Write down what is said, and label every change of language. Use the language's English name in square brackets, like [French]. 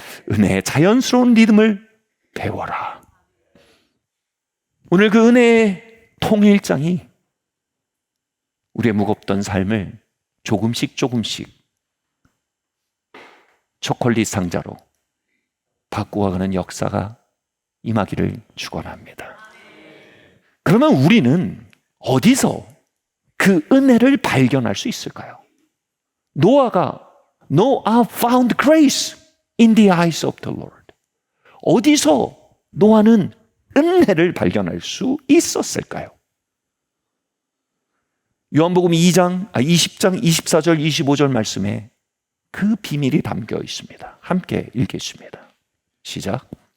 [Korean] 은혜의 자연스러운 리듬을 배워라. 오늘 그 은혜의 통일장이 우리의 무겁던 삶을 조금씩 초콜릿 상자로 바꾸어가는 역사가 임하기를 축원합니다. 그러면 우리는 어디서 그 은혜를 발견할 수 있을까요? [English] 노아가 Noah found grace in the eyes of the Lord. [Korean] 어디서 노아는 은혜를 발견할 수 있었을까요? 요한복음 20장 24절 25절 말씀에 그 비밀이 담겨 있습니다. 함께 읽겠습니다. 시작.